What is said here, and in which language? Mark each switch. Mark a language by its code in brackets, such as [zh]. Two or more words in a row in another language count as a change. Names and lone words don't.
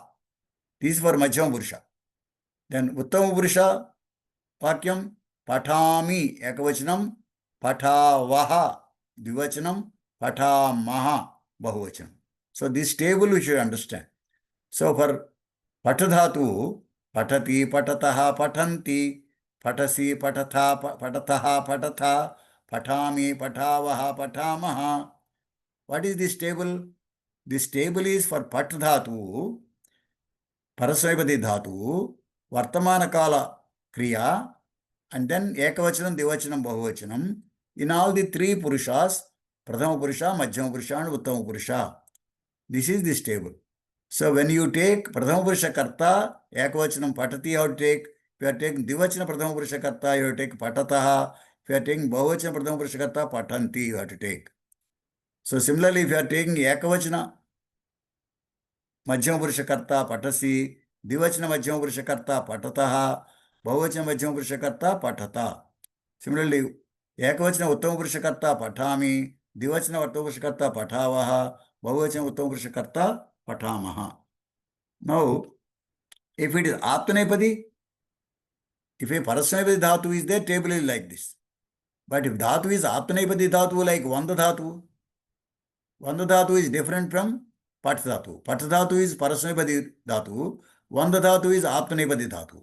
[en] This is for [sa] मध्यम पुरुष. [en] Then [sa] उत्तम पुरुष, वाक्यम्, पठामि, एकवचनम्, पठावः, द्विवचनम्, पठामः, बहुवचनम्. [en] So this table we should understand. So for [sa] पठधातु, पठति, पठतः, पठन्ति, पठसि, पठथ, पठतः, पठथ, पठामि, पठावः, पठामः. [en] What is this table? This table is for Patadhatu, [sa] परस्मैपदि धातु, वर्तमान काल क्रिया, [en] and then [sa] एकवचनम्, द्विवचनम्, बहुवचनम्. [en] In all the three Purushas, [sa] प्रथम पुरुष, मध्यम पुरुष, [en] and [sa] उत्तम पुरुष. [en] This is this table. So when you take [sa] प्रथम पुरुष कर्ता, एकवचनम् पठति, [en] you have to take. If you are taking [sa] द्विवचन प्रथम पुरुष कर्ता, [en] you have to take Patataha. If you are taking [sa] बहुवचन प्रथम पुरुष कर्ता, पठन्ति, [en] you have to take. So similarly, if you are taking [sa] एकवचन मध्यम पुरुष कर्ता, पठसि, द्विवचन मध्यम पुरुष कर्ता, पठतः, बहुवचन मध्यम पुरुष कर्ता, पठत. Similarly, एकवचन उत्तम पुरुष कर्ता, पठामि, द्विवचन उत्तम पुरुष कर्ता, पठावः, बहुवचन उत्तम पुरुष कर्ता, पठामः. [en] Now, if it is Atmanepadi, if a [sa] परस्मैपदि धातु [en] is there, table is like this. But if Dhatu is [sa] आत्मनेपदि धातु [en] like [sa] वन्द धातु [en] is different from [sa] पठ धातु. पठ धातु is परस्मैपदि धातु. वन्द धातु is आत्मनेपदि धातु.